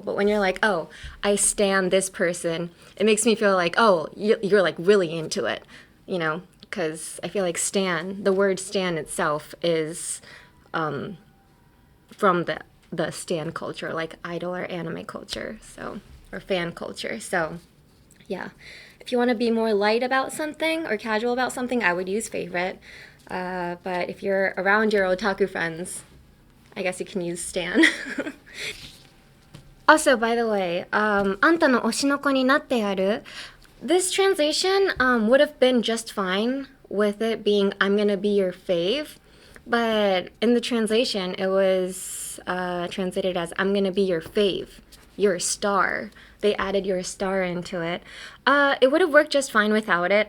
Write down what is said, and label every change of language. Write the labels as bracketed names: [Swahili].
[English] But when you're like, oh, I stan this person, it makes me feel like, oh, you're like really into it, because I feel like stan, the word stan itself is from the stan culture, like idol or anime culture, or fan culture. So, yeah. If you want to be more light about something or casual about something, I would use favorite. But if you're around your otaku friends, I guess you can use stan. Also, by the way, [Japanese] あんたの推しの子になってやる. [English] This translation would have been just fine with it being I'm gonna be your fave. But in the translation, it was translated as I'm gonna be your fave. You're a star. They added you're a star into it. It would have worked just fine without it.